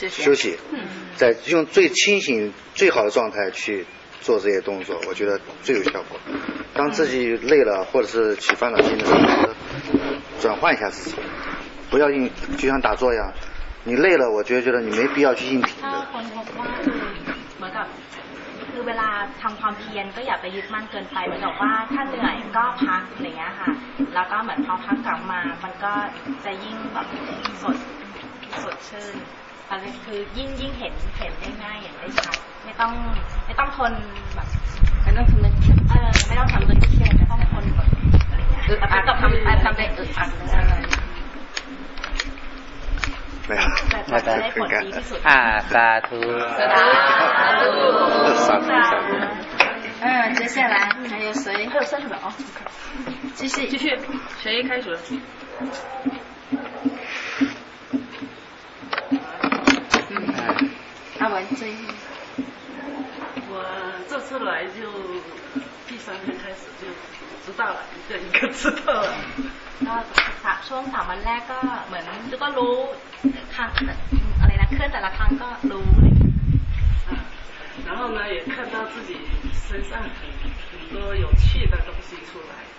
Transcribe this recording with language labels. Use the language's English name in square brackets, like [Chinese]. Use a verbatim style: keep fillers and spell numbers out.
[Chinese] 休息在用最清醒最好的状态去做这些动作，我觉得最有效果。当自己累了或者是起烦恼心的时候，转换一下自己，不要硬，就像打坐一样，你累了，我觉得觉得你没必要去硬挺的。 [Thai] ถ้าคนพบว่าเหมือนกับคือเวลาทำความเพียรก็อย่าไปยึดมั่นเกินไปเหมือนกับว่าถ้าเหนื่อยก็พักอะไรเงี้ยค่ะแล้วก็เหมือนพอพักกลับมามันก็จะยิ่งแบบสดสดชื่นอะไรคือยิ่งยิ่งเห็นเห็นได้ง่ายอย่างได้ชัดไม่ต้องไม่ต้องทนแบบ ไม่ต้องทนเลย เออไม่ต้องทำเลยเพียรไม่ต้องทนแบบอะไรเงี้ยแต่พักกับทำทำได้อึดอัดเลย ไม่ แต่จะได้ผลดีที่สุด อ่าสาธุ สาธุ สาธุสาธุ [Chinese] 嗯，接下来还有谁？还有三十秒啊！继续继续，谁开始？嗯，阿文这一，我这次来就第三天开始就知道了，一个一个知道了。 [Thai] ก็ช่วงสามวันแรกก็เหมือนก็รู้ครั้งอะไรนะเคลื่อนแต่ละครั้งก็รู้ [Chinese] 然后呢，也看到自己身上很多有趣的东西出来。